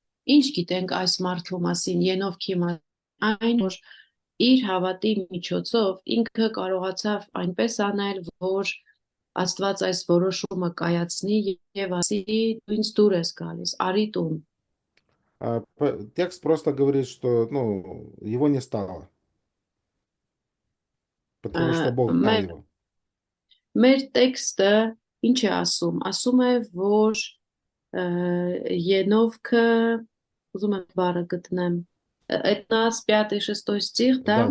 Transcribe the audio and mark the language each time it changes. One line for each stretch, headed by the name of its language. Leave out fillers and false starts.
Armenian: Ինչ գիտենք այս մարդու մասին, Ենովքի մասին, այն որ իր հավատի միջոցով ինքը կարողացավ այնպես անել, որ Աստված այս որոշումը կայացնի եւ ասի դու ինձ դուր ես գալիս, արի տուն։
Russian: Текст просто говорит, что его не стало, потому что Бог дал его.
Armenian: Մեր տեքստը ինչ է ասում։ Ասում է, որ Ենովքը, ուզում եմ բառը գտնեմ, 15-6
Russian: стих, да?